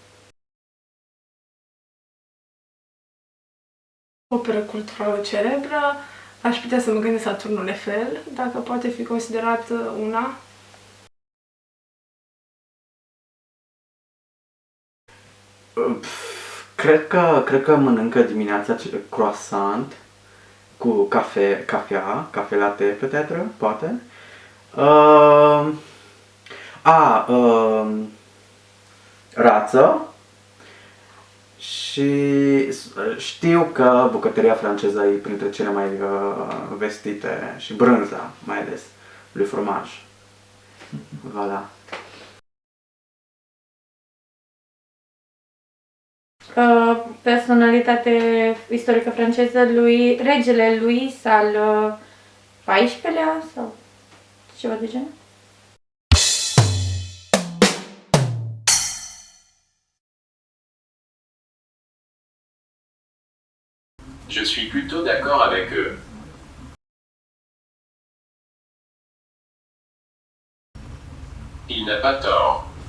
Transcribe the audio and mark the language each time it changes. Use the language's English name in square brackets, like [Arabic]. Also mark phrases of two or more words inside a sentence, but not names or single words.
[Romanian] Operă culturală celebră, aș putea să mă gândesc la Turnul Eiffel, dacă poate fi considerat una. Cred că mănâncă dimineața croissant cu cafea latte, peut-être, poate. Rață și știu că bucătăria franceză e printre cele mai vestite și brânza, mai ales, [French] le fromaj. [Romanian] Voilà. Personalitate istorică franceză, regele Louis al XIV-lea sau ceva de genul? [French] Je suis plutôt d'accord avec eux. Il n'a pas tort.